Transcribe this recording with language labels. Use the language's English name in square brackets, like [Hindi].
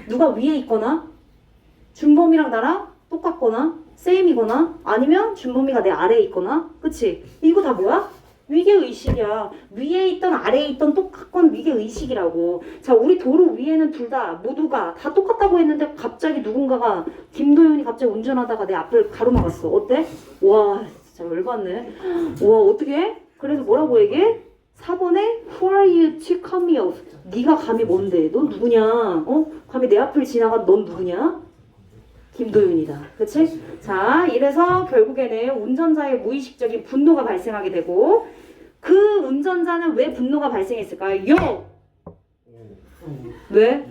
[Korean] 누가 위에 있거나 준범이랑 나랑 똑같거나 세임이거나 아니면 준범이가 내 아래에 있거나 그치? 이거 다 뭐야? 위계의식이야. 위에 있던 아래에 있던 똑같건 위계의식이라고. 자, 우리 도로 위에는 둘 다 모두가 다 똑같다고 했는데 갑자기 누군가가 김도윤이 갑자기 운전하다가 내 앞을 가로막았어. 어때? 와, 진짜 열받네. 와 어떻게? 그래서 뭐라고 얘기해? 4번에 [English] Who are you to cut me off? [Korean] 네가 감히 뭔데? 넌 누구냐? 감히 내 앞을 지나간 넌 누구냐? 김도윤이다. 그치? 자, 이래서 결국에는 운전자의 무의식적인 분노가 발생하게 되고 그 운전자는 왜 분노가 발생했을까요? 요! 왜?